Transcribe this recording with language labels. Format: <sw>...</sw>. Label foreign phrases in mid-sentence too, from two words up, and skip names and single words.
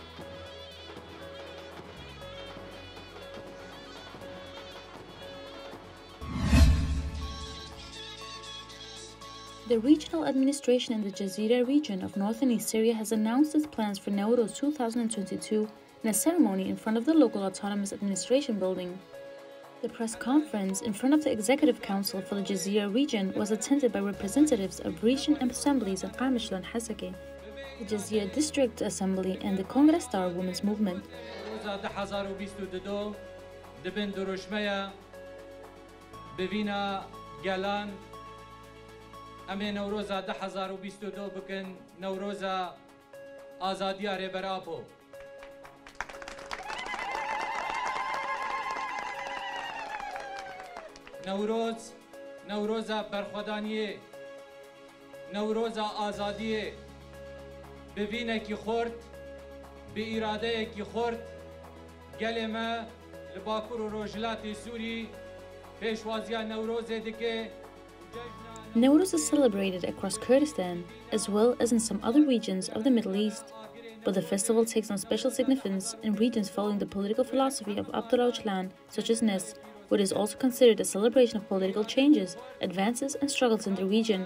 <en>The regional administration in the Yazidi region of northern East Syria has announced its plans for Newroz 2022 in a ceremony in front of the local autonomous administration building. The press conference in front of the Executive Council for the Yazidi region was attended by representatives of region assemblies of Qamishlo and Hasake, the Yazidi District Assembly, and the Kongrestar Women's Movement.</en> <ku>امه نوروزا 2022 بکن نوروزا آزادی رهبراپو نوروزا برخودانیه نوروزا آزادیه ببینه کی خورد به اراده کی خورد گلمه لباکور و روجلات سوری پیشوازیا نوروز دیگه</ku> <en>Newroz is celebrated across Kurdistan, as well as in some other regions of the Middle East. But the festival takes on special significance in regions following the political philosophy of Öcalan, such as Nes, which is also considered a celebration of political changes, advances, and struggles in the region.</en>